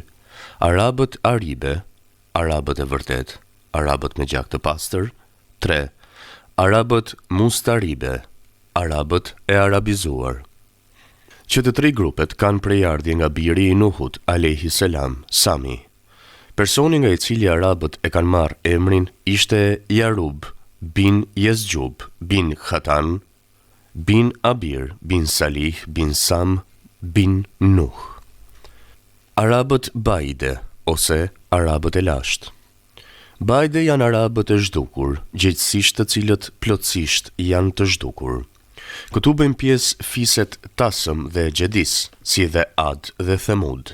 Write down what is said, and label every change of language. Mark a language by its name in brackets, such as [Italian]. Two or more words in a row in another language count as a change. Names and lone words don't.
[Albanian] Arabët aribe, arabët e vërtet, arabët me gjak të pastër. 3. Arabët mustaribe, arabët e arabizuar. Që të 3 grupet kanë prejardhje nga biri i Nuhut, [Arabic] عليه السلام, [Albanian] Sami. Personi nga i cili arabët e kanë marrë emrin ishte Jarub bin Jezgjub bin Khatan bin Abir bin Salih bin Sam bin Nuh. Arabët bajde ose arabët e lashtë. Bajde janë arabët e zhdukur, gjithësisht të cilët plotësisht janë të zhdukur. Këtu bëjmë pjesë fiset Tasëm dhe Xhedis, si dhe Ad dhe Themud.